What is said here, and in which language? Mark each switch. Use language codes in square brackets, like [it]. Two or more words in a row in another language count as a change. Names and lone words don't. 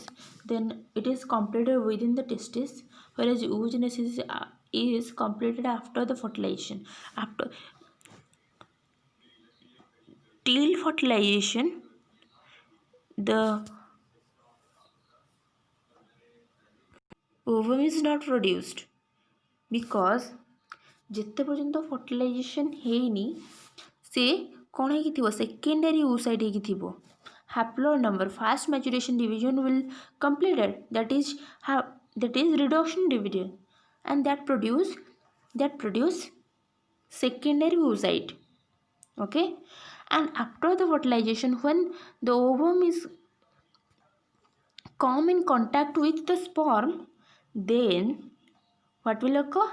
[en] Then it is completed within the testis, whereas oogenesis is completed after the fertilization. After till fertilization, the ovum is not produced because [or] ଯେତେ ପର୍ଯ୍ୟନ୍ତ ଫର୍ଟିଲାଇଜେସନ୍ ହେଇନି ସେ କ'ଣ ହେଇକି ଥିବ [en] secondary oocyte [or] ହେଇକି ଥିବ. [en] Haploid number fast maturation division will completed, that is reduction division, and that produce secondary oocyte. Okay. And after the fertilization, when the ovum is come in contact with the sperm, then what will occur?